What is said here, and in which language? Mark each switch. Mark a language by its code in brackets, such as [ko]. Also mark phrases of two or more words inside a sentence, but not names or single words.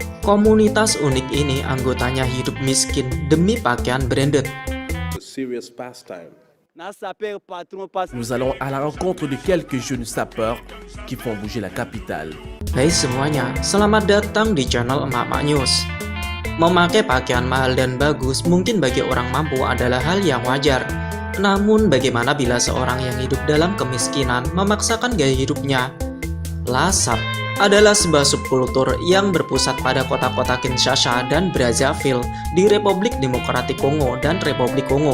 [id] Komunitas unik ini anggotanya hidup miskin demi pakaian branded. [en] Serious pastime. [fr] Nous allons à la rencontre de quelques jeunes sapeurs qui font bouger la capitale. [id] Hai semuanya, selamat datang di channel Emak-Emak News. Memakai pakaian mahal dan bagus mungkin bagi orang mampu adalah hal yang wajar. Namun bagaimana bila seorang yang hidup dalam kemiskinan memaksakan gaya hidupnya? Lasap adalah sebuah subkultur yang berpusat pada kota-kota Kinshasa dan Brazzaville di Republik Demokratik Kongo dan Republik Kongo.